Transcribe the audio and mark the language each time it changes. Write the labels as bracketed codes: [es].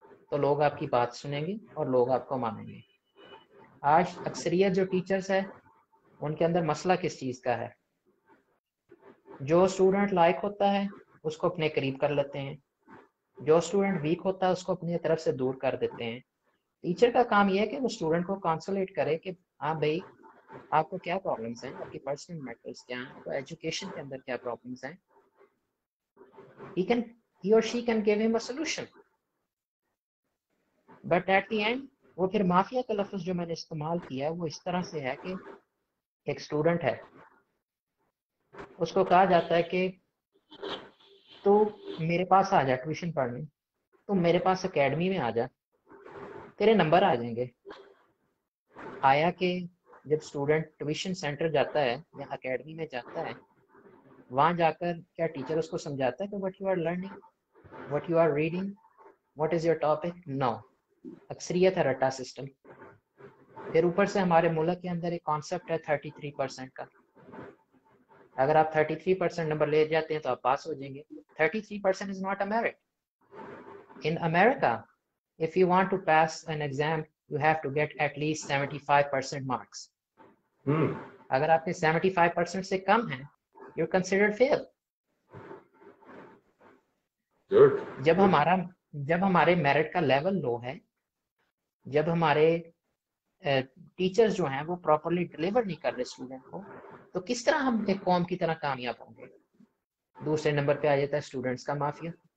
[ur] تو لوگ آپ کی بات سنیں گے اور لوگ آپ کو مانیں گے. آج اکثریت جو ٹیچرز ہے ان کے اندر مسئلہ کس چیز کا ہے؟ جو اسٹوڈنٹ لائق ہوتا ہے اس کو اپنے قریب کر لیتے ہیں, جو اسٹوڈنٹ ویک ہوتا ہے اس کو اپنی طرف سے دور کر دیتے ہیں. ٹیچر کا کام یہ ہے کہ وہ اسٹوڈنٹ کو کانسولیٹ کرے کہ ہاں بھائی آپ کو کیا پرابلمس ہیں, آپ کی پرسنل میٹرز کیا ہیں, آپ کو ایجوکیشن کے اندر کیا پرابلمس ہیں. [en] he or she can give him a solution. But at the end [ur] وہ پھر مافیا کا لفظ جو میں نے استعمال کیا ہے وہ اس طرح سے ہے کہ ایک اسٹوڈنٹ ہے, اس کو کہا جاتا ہے کہ تو میرے پاس آ جا ٹیوشن پڑھنے, تم میرے پاس اکیڈمی میں آ جا, تیرے نمبر آ جائیں گے. آیا کہ جب اسٹوڈنٹ ٹیوشن سینٹر جاتا ہے یا اکیڈمی میں جاتا ہے, وہاں جا کر کیا ٹیچر اس کو سمجھاتا ہے کہ [en] What you are learning, what you are reading, what is your topic? No. [ur] اکثریت ہے رٹا سسٹم. پھر اوپر سے ہمارے ملک کے اندر ایک کانسیپٹ ہے 33% کا. اگر آپ 33% نمبر لے جاتے ہیں تو آپ پاس ہو جائیں گے. [en] 33% is not a merit. In America, if you want to pass an exam, you have to get at least 75% marks. [ur] اگر آپ کے 75% سے کم ہیں, [en] you're considered fail. [ur] جب ہمارے میرٹ کا لیول لو ہے, جب ہمارے ٹیچرز جو ہیں وہ پراپرلی ڈلیور نہیں کر رہے اسٹوڈنٹ کو, تو کس طرح ہم ایک قوم کی طرح کامیاب ہوں گے؟ دوسرے نمبر پہ آ جاتا ہے اسٹوڈنٹس کا مافیا.